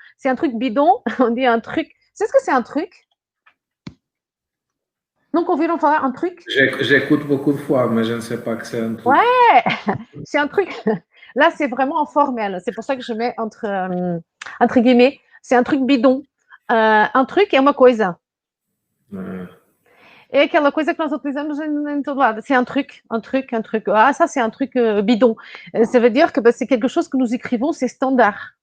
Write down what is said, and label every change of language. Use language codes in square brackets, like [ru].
[fr] C'est un truc bidon, on dit un truc. C'est ce que c'est un truc? Donc, on veut en faire un truc. J'écoute beaucoup de fois, mais je ne sais pas que c'est un truc. Ouais, c'est un truc. Là, c'est vraiment informel. C'est pour ça que je mets entre guillemets. C'est un truc bidon. Un truc [pt] é uma coisa. É aquela coisa que nós utilizamos em todo lado. [fr] C'est un truc, un truc, un truc. Ah, ça, c'est un truc bidon. Ça veut dire que c'est quelque chose que nous écrivons, c'est standard.